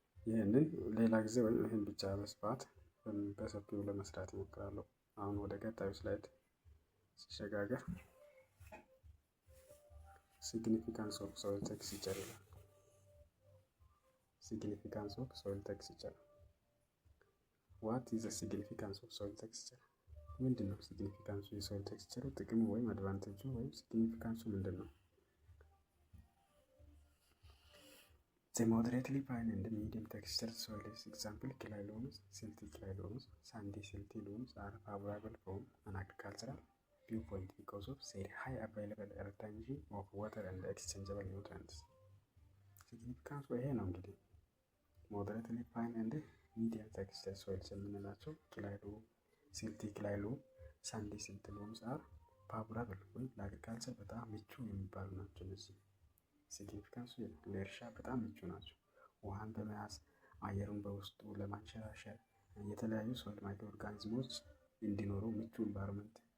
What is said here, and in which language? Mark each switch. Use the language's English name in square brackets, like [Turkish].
[Amharic] ይህንን ሌላ ጊዜ ወይም ይህን ብቻ በስፋት በሰፊው ለመስራት ይሞክራለሁ። አሁን ወደ ቀጣዩ ስላይድ ሲሸጋገር [English] ሲግኒፊካንስ ኦፍ ሶይል ቴክስቸር [Amharic] ይላል። [English] ሲግኒፊካንስ ኦፍ ሶይል ቴክስቸር ዋት ኢዝ ዘ ሲግኒፊካንስ ኦፍ ሶይል ቴክስቸር? [Amharic] ምንድን ነው ሲግኒፊካንሱ? የሶይል ቴክስቸሩ ጥቅሙ ወይም አድቫንቴጁ ወይም ሲግኒፊካንሱ ምንድን ነው? [English] The moderately fine and medium textured soils, example clay loams, silty clay loams, sandy silty loams are favorable from an agricultural viewpoint because of their high available retention of water and exchangeable nutrients. [Amharic] Significance ይሄ ነው እንግዲህ [English] moderately fine and medium textured soils [Amharic] የምንላቸው [English] clay loam, silty clay loam, sandy silty loams are favorable [Amharic] ወይም ለአግሪካልቸር በጣም ምቹ የሚባሉ ናቸው። እነዚህ ሲግኒፊካንሱ ለእርሻ በጣም ምቹ ናቸው። ውሃን በመያዝ አየሩን በውስጡ ለማንሸራሸር የተለያዩ ሶይል ማይክሮ ኦርጋኒዝሞች እንዲኖሩ ምቹ ኢንቫይሮንመንት